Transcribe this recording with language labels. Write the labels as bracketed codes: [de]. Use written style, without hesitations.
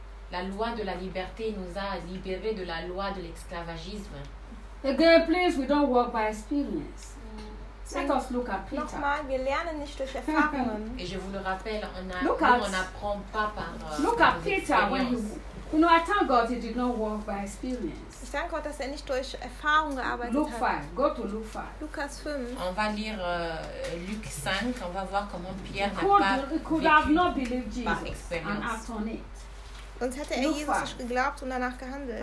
[fr] La loi de la liberté nous a libéré de la loi de l'esclavagisme. [en] Again, please, we don't work by experience. Let us look at Peter. [de] Nochmal, wir lernen nicht durch Erfahrungen. [fr] Et je vous le rappelle, on n'apprend pas par [en] look at Peter when you. You know, I thank God he did not work by experience. [de] Ich danke Gott, dass er nicht durch Erfahrung gearbeitet hat. [en] Luke 5, go to Luke 5. [de] Lukas 5. [fr] On va lire Luke 5, on va voir comment Pierre [en] could have not believed Jesus and act on it. [de] Sonst hätte er Jesus nicht geglaubt und danach gehandelt.